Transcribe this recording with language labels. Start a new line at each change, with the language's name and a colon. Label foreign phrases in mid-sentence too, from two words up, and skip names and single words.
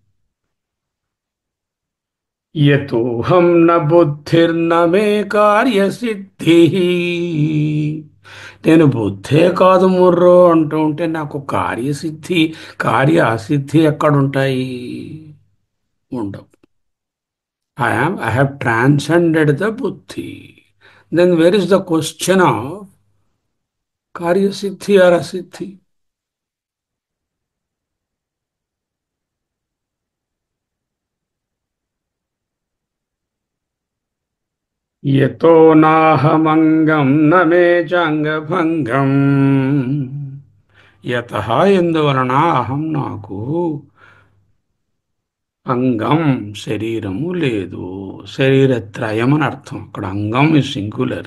Sanskrit: యతోహం న బుద్ధిర్న మే కార్యసిద్ధి.
Telugu: నేను బుద్ధే కాదు ముర్రో అంటూ ఉంటే నాకు కార్యసిద్ధి, కార్య అసిద్ధి ఎక్కడుంటాయి? ఉండవు.
English: I have transcended the buddhi. Then where is the question of
Sanskrit: कार्य सिद्धि
English: or asiddhi?
Sanskrit: యతో నాహమంగం నమే చాంగభంగం.
Telugu: యతః ఎందువలన అహం నాకు అంగం శరీరము లేదు. శరీరత్రయం అని అర్థం. అక్కడ అంగం
English: is singular.